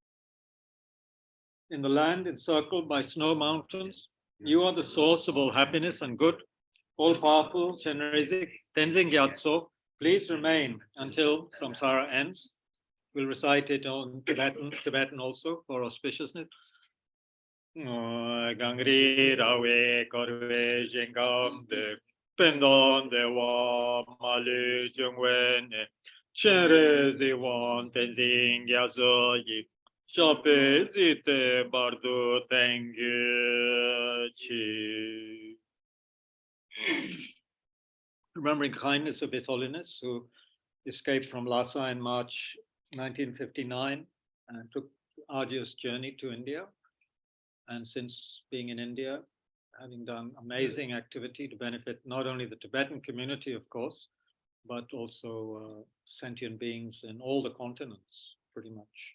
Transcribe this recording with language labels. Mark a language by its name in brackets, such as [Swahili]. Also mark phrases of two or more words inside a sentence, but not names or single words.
[English] In the land encircled by snow mountains, you are the source of all happiness and good. All-powerful Chenrezig Tenzin Gyatso, please remain until samsara ends. We'll recite it on Tibetan also for auspiciousness. [Tibetan] གངས་རི་ར་བས་བསྐོར་བའི་ཞིང་ཁམས་འདིར། ཕན་དང་བདེ་བ་མ་ལུས་འབྱུང་བའི་གནས། སྤྱན་རས་གཟིགས་དབང་བསྟན་འཛིན་རྒྱ་མཚོ་ཡི། ཞབས་པད་སྲིད་མཐའི་བར་དུ་བརྟན་གྱུར་ཅིག. [English] Remembering kindness of His Holiness, who escaped from Lhasa in March 1959 and took arduous journey to India. And since being in India, having done amazing activity to benefit not only the Tibetan community, of course, but also sentient beings in all the continents, pretty much.